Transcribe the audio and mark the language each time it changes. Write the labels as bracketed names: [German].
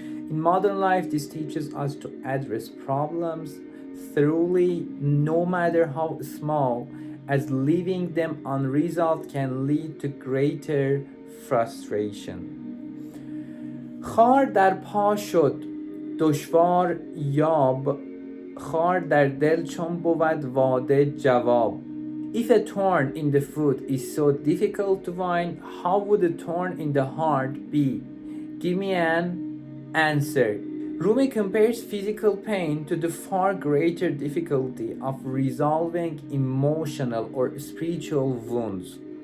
[English] In modern life, this teaches us to address problems thoroughly, no matter how small, as leaving them unresolved can lead to greater frustration. [Persian] خار در پا شد دشوار یاب خار در دل چون بود واده جواب. [English] If a thorn in the foot is so difficult to find, how would a thorn in the heart be? Give me an answer. Rumi compares physical pain to the far greater difficulty of resolving emotional or spiritual wounds.